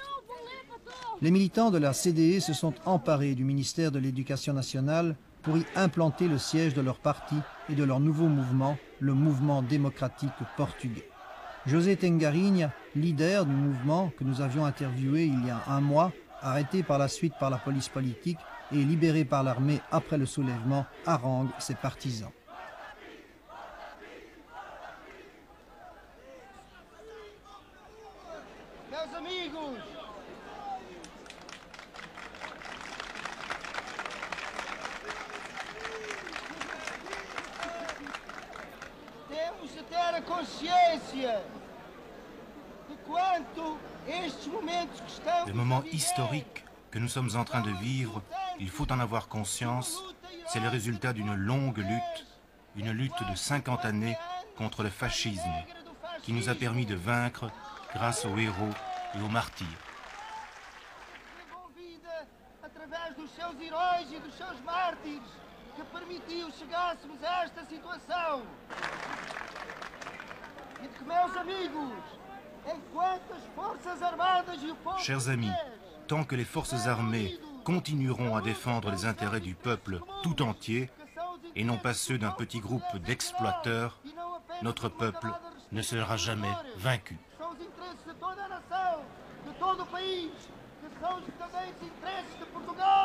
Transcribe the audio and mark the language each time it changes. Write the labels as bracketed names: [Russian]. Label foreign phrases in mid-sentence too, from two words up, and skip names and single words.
[French] Les militants de la CDE se sont emparés du ministère de l'Éducation nationale pour y implanter le siège de leur parti et de leur nouveau mouvement, le Mouvement démocratique portugais. José Tengarinha, leader du mouvement que nous avions interviewé il y a 1 mois, arrêté par la suite par la police politique et libéré par l'armée après le soulèvement, harangue ses partisans. [Portuguese] Meus amigos, temos de ter a consciência de quanto estes momentos que estamos [French] Le moment historique que nous sommes en train de vivre, il faut en avoir conscience, c'est le résultat d'une longue lutte, une lutte de 50 années contre le fascisme, qui nous a permis de vaincre grâce aux héros et aux martyrs. [Portuguese] através dos seus heróis e dos seus mártires que permitiu chegássemos a esta situação. E de que, meus amigos, enquanto as forças armadas e o povo... [French] Chers amis, tant que les forces armées continueront à défendre les intérêts du peuple tout entier, et non pas ceux d'un petit groupe d'exploiteurs, notre peuple ne sera jamais vaincu. [Portuguese] São os interesses de toda a nação, de todo o país, que são também os interesses de Portugal.